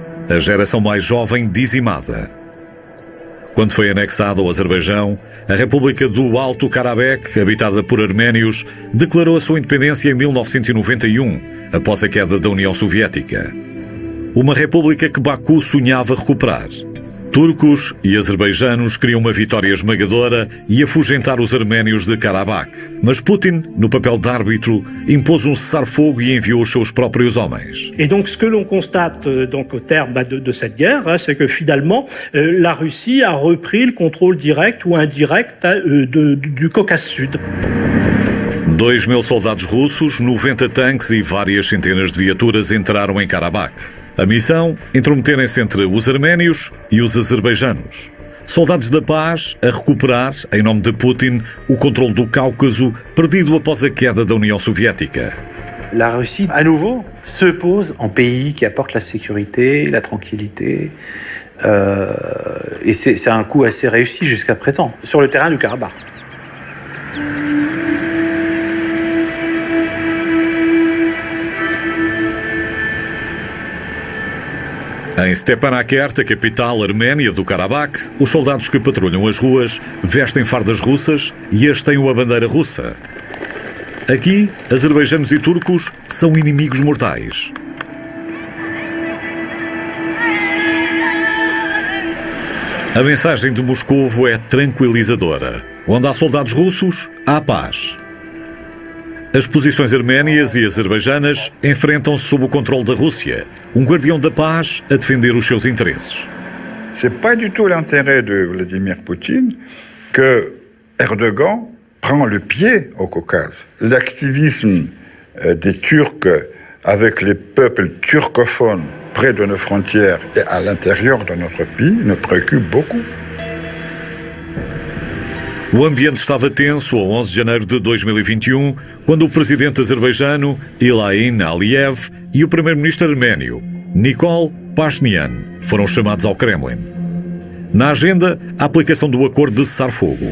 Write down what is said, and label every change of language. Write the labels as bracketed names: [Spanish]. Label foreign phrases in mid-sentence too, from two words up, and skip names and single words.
[Portuguese] A geração mais jovem dizimada. Quando foi anexada ao Azerbaijão, a República do Alto Karabakh, habitada por arménios, declarou a sua independência em 1991, após a queda da União Soviética. Uma república que Baku sonhava recuperar. Turcos e azerbaijanos queriam uma vitória esmagadora e afugentar os arménios de Karabakh. Mas Putin, no papel de árbitro, impôs um cessar-fogo e enviou os seus próprios homens. [French] Et donc ce que l'on constate donc au terme de cette guerre, c'est que finalement la Russie a repris le contrôle direct ou indirect du Caucase Sud. [Portuguese] 2.000 soldados russos, 90 tanques e várias centenas de viaturas entraram em Karabakh. A missão, intrometerem-se entre os arménios e os azerbaijanos. Soldados da paz a recuperar, em nome de Putin, o controle do Cáucaso, perdido após a queda da União Soviética. [French] La Russie, à nouveau, se pose en pays qui apporte la sécurité, la tranquillité. Et c'est un coup assez réussi jusqu'à présent, sur le terrain du Karabakh. [Portuguese] Em Stepanakert, a capital arménia do Karabakh, os soldados que patrulham as ruas vestem fardas russas e hasteiam a bandeira russa. Aqui, azerbaijanos e turcos são inimigos mortais. A mensagem de Moscovo é tranquilizadora. Onde há soldados russos, há paz. As posições arménias e azerbaijanas enfrentam-se sob o controle da Rússia, um guardião da paz a defender os seus interesses. [French] C'est pas du tout l'intérêt de Vladimir Poutine que Erdogan prend le pied au Caucase. L'activisme des Turcs avec les peuples turcophones près de nos frontières et à l'intérieur de notre pays nous préoccupe beaucoup. [Portuguese] O ambiente estava tenso a 11 de janeiro de 2021, quando o presidente azerbaijano Ilham Aliyev e o primeiro-ministro arménio Nikol Pashinyan foram chamados ao Kremlin. Na agenda, a aplicação do acordo de cessar-fogo.